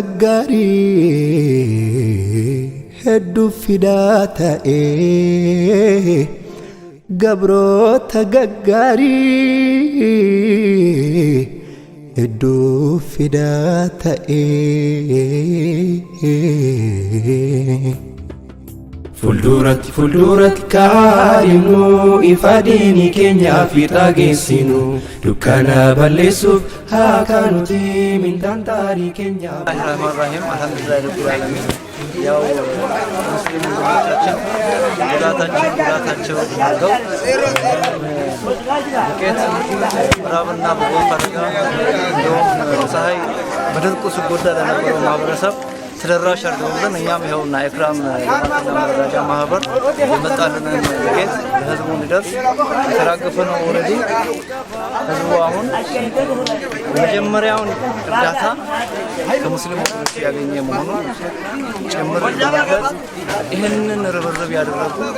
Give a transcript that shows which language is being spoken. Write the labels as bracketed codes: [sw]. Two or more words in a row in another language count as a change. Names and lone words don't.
[om] gaggaarii hedduu fidaa ta'ee gabroota gaggaarii hedduu fidaa ta'ee Fulduratti kaadhimnu ifa diinii keenyaa fiixaa geessinu dukkana balleessuuf haa kaanuti mindaan taarii keenyaa. [ar] بسم الله الرحمن الرحيم الحمد لله رب العالمين. [am] ያው ሙስሊም ወንድሞቻችን ጉዳታቸው አድርገው ዱቄት ምዕራብና በጎን ፈረቃ እንዲሁም ፀሐይ በድርቁ ሲጎዳ ለነበረው ማህበረሰብ ተደራሽ አድርገውልን እኛም ይኸውና ኢክራም ልማትና መረዳጃ ማህበር የመጣልንን ዱቄት ለህዝቡ እንዲደርስ የተራገፈ ነው። ኦልሬዲ ህዝቡ አሁን የመጀመሪያውን እርዳታ ከሙስሊም ወገኖች ያገኘ መሆኑን ጭምር በመግለጽ ይህንን ርብርብ ያደረጉ